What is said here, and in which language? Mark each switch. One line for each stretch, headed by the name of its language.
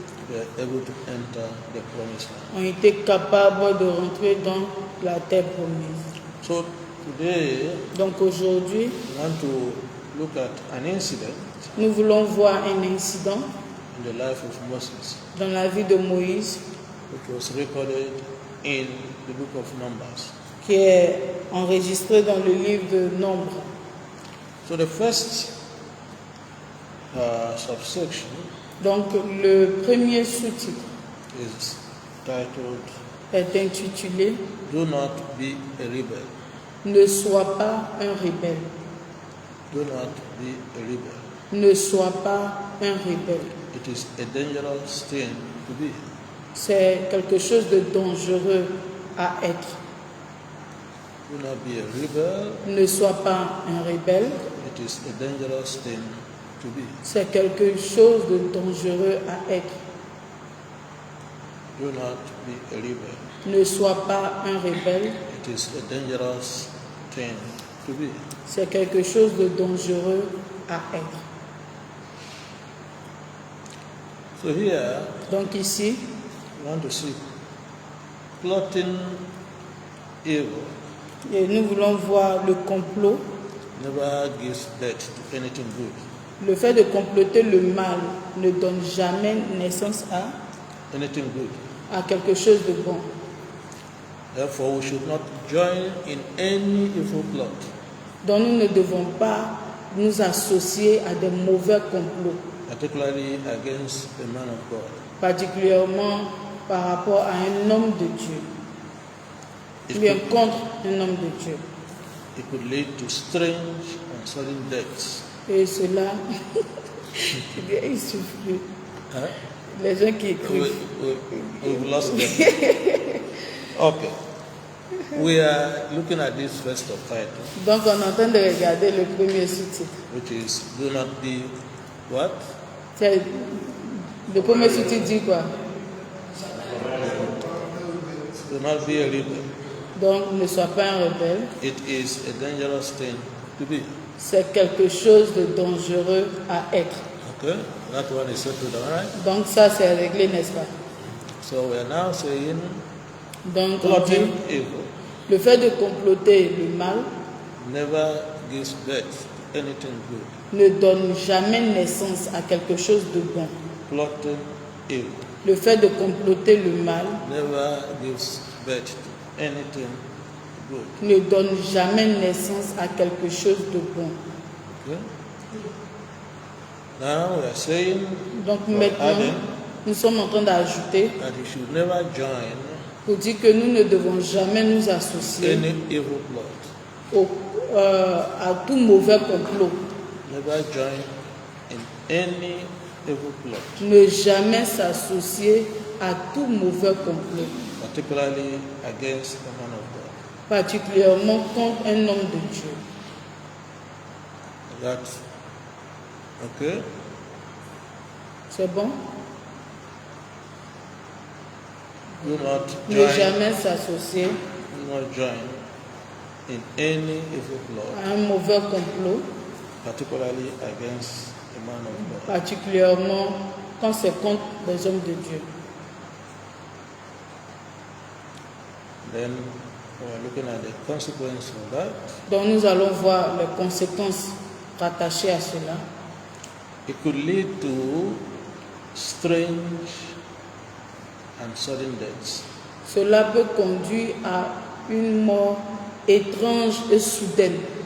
English: we are able to enter the promised land.
French: ont été capables de rentrer dans la terre promise.
English: So today,
French: Donc aujourd'hui,
English: we want to look at an incident
French: nous voulons voir un incident
English: in the life of Moses,
French: dans la vie de Moïse
English: which was recorded in the book of Numbers.
French: qui est enregistré dans le livre de Nombre.
English: So the first subsection
French: Donc le premier sous-titre
English: is titled
French: est intitulé
English: Do Not Be a Rebel.
French: Ne sois pas un rebelle.
English: Do not be a rebel.
French: Ne sois pas un rebelle.
English: It is a dangerous thing to be.
French: C'est quelque chose de dangereux à être.
English: Do not be a rebel.
French: Ne sois pas un rebelle.
English: It is a dangerous thing to be.
French: C'est quelque chose de dangereux à être.
English: Do not be a rebel.
French: Ne sois pas un rebelle.
English: It is a dangerous thing to be.
French: C'est quelque chose de dangereux à être.
English: So here,
French: Donc ici,
English: we want to see plotting evil
French: et nous voulons voir le complot.
English: never gives birth to anything good.
French: Le fait de comploter le mal ne donne jamais naissance
English: Anything good.
French: à quelque chose de bon.
English: Therefore, we should not join in any evil plot.
French: Donc nous ne devons pas nous associer à des mauvais complots,
English: Particularly against a man of God.
French: particulièrement par rapport à un homme de Dieu,
English: It
French: ou bien
English: could,
French: contre un homme de Dieu.
English: it could lead to strange and sudden deaths.
French: Et cela, il suffit. Huh? Les gens qui écrivent.
English: We've lost them. Okay. We are looking at this first of title,
French: Donc on est en train de regarder le premier sous-titre.
English: which is do not be what?
French: C'est- Le premier sous-titre dit quoi?
English: Do not be a rebel.
French: Donc ne sois pas un rebelle.
English: It is a dangerous thing to be.
French: C'est quelque chose de dangereux à être.
English: Okay? That one is settled, all right?
French: Donc ça c'est réglé, n'est-ce pas?
English: So we are now saying
French: Donc on
English: plotting
French: dit,
English: evil
French: le fait de comploter le mal
English: never gives birth to anything good.
French: ne donne jamais naissance à quelque chose de bon.
English: Plotting evil
French: Le fait de comploter le mal
English: never gives birth to anything good.
French: ne donne jamais naissance à quelque chose de bon.
English: Okay? Now we are saying
French: Donc
English: or
French: maintenant,
English: adding
French: nous sommes en train d'ajouter
English: that you should never join
French: pour dire que nous ne devons jamais nous associer
English: any evil plot.
French: à tout mauvais complot.
English: Never join in any evil plot,
French: Ne jamais s'associer à tout mauvais complot,
English: particularly against a man of God.
French: particulièrement contre un homme de Dieu.
English: That's okay.
French: C'est bon?
English: Do not
French: Ne
English: join.
French: jamais s'associer
English: Do not join in any evil plot,
French: à un mauvais complot,
English: particularly against a man of God.
French: particulièrement quand c'est contre les hommes de Dieu.
English: Then we are looking at the consequence of that.
French: Donc nous allons voir les conséquences rattachées à cela.
English: It could lead to strange and sudden deaths
French: Cela peut conduire à une mort étrange et soudaine